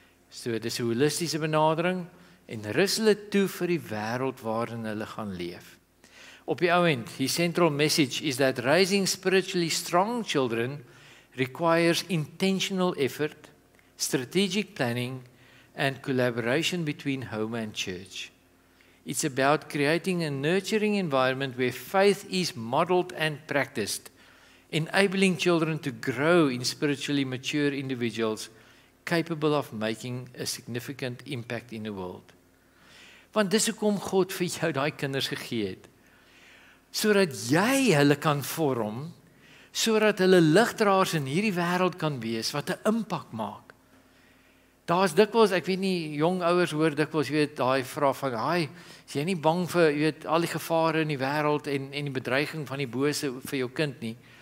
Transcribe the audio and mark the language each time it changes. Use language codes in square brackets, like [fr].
[af] So dit is 'n holistiese benadering, en rus hulle toe vir die wêreld waarin hulle gaan leef. Op die ou end, [en] his central message is that raising spiritually strong children requires intentional effort, strategic planning, and collaboration between home and church. It's about creating a nurturing environment where faith is modeled and practiced, enabling children to grow in spiritually mature individuals capable of making a significant impact in the world. [af] Want dis hoekom God vir jou daai kinders gegee het. Sodat jy hulle kan vorm, sodat hulle ligdraers in hierdie wêreld kan wees wat 'n impak maak. Daar's dikwels, ek weet nie, jong ouers hoor dikwels, jy weet, daai vraag van, "Haai, is jy nie bang vir, jy weet, al die gevare in die wêreld en die bedreiging van die bose vir jou kind nie?"